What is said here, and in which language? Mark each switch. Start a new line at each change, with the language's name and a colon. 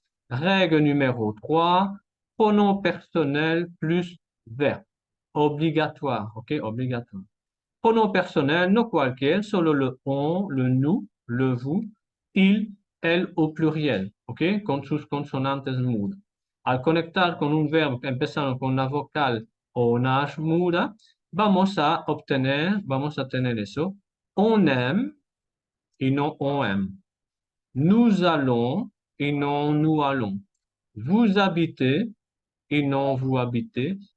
French: Règle numéro 3, pronom personnel plus verbe. obligatoire, ¿ok? Obligatoire. Pronom personnel,
Spanish: no cualquier, solo
French: le on, le nous, le vous, il, elle au pluriel, ¿ok?
Spanish: Con sus consonantes mudas. Al conectar con un verbo empezando con una vocal o una H muda, vamos a tener eso.
French: On aime
Spanish: y no
French: on aime. Nous allons et non nous allons. Vous habitez et non vous habitez.